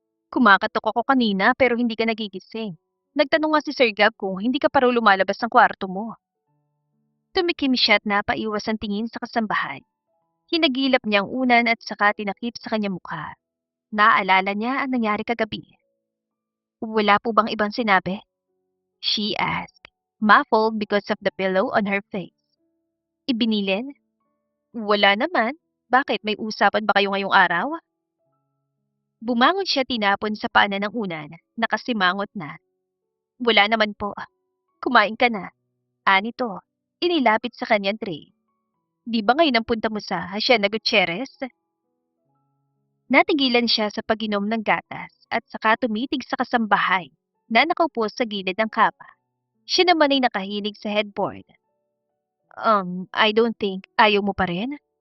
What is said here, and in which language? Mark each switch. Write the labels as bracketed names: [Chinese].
[Filipino] Kumakatok ako kanina pero hindi ka nagigising. Nagtanong nga si Sir Gab kung hindi ka pa raw lumalabas ng kwarto mo. Tumikim siya at napaiwas ang tingin sa kasambahay. Hinagilap niya ang unan at saka tinakip sa kanyang mukha. Naaalala niya ang nangyari kagabi. Wala po bang ibang sinabi? [English] She asked, muffled because of the pillow on her face. [Filipino] Ibinilin? Wala naman. Bakit? May usapan ba kayo ngayong araw? Bumangon siya tinapon sa paanan ng unan. Nakasimangot na. Wala naman po. Kumain ka na. Anito. Inilapit sa kanyang tray. Di ba ngayon ang punta mo sa Hacienda Gutierrez? Natigilan siya sa pag-inom ng gatas at saka tumitig sa kasambahay na nakaupo sa gilid ng kama. Siya naman ay nakahilig sa headboard. I don't think ayaw mo pa rin?